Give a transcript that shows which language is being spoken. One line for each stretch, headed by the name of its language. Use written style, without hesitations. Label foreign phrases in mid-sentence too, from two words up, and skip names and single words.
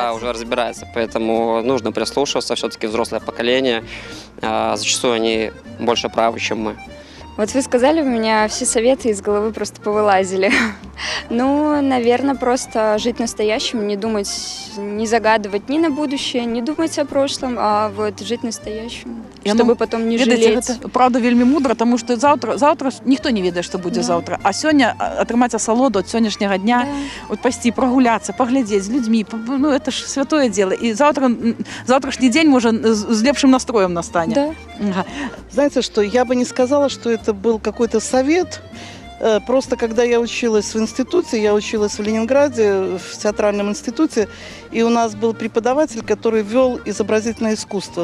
Russian: Да, уже разбирается, поэтому нужно прислушиваться, все-таки взрослое поколение, зачастую они больше правы, чем мы. Вот вы сказали, у меня все советы из головы просто повылазили. Ну, наверное, просто жить настоящим, не думать, не загадывать ни на будущее, не думать о прошлом, а вот жить настоящим, чтобы потом не жалеть.
Belarusian: Гэта, правда, вельмі мудра, тому што заўтра ніхто не ведае, што будзе заўтра. А сёння атрымаць асалоду ад сённяшняга дня, вот пайсці прагуляцца, паглядзець з людзьмі, ну,
Russian: это ж святое дело. И завтрашний день, может, с лепшим настроем настанет. Да. Ага. Знаете что, я бы не сказала, что это был какой-то совет. Просто когда я училась в институте, я училась в Ленинграде, в театральном институте, и у нас был преподаватель, который вел изобразительное искусство.